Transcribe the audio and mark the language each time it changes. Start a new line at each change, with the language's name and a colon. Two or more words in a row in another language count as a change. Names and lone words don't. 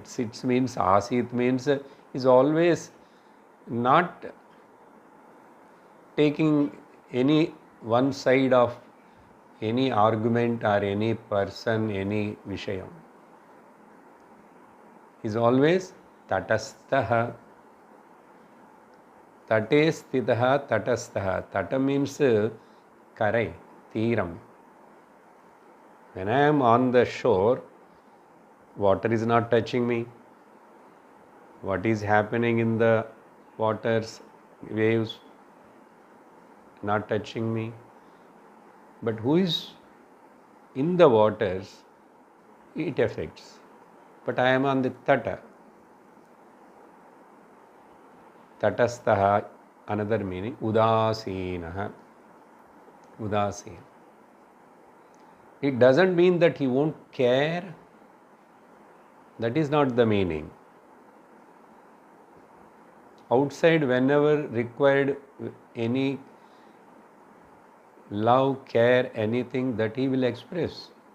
English: Sits means, asit means, is always not taking any one side of any argument or any person, any vishayam. Is always tatasthaha.
Sanskrit: तटे स्थितः तटस्थः.
English: Tata means karai, Tiram. When I am on the shore, water is not touching me. What is happening in the waters, waves, not touching me. But who is in the waters, it affects. But I am on the tata. Tatasthaha, another meaning, udasinaha. Udasin. It doesn't mean that he won't care. That is not the meaning. Outside, whenever required any love, care, anything, that he will express.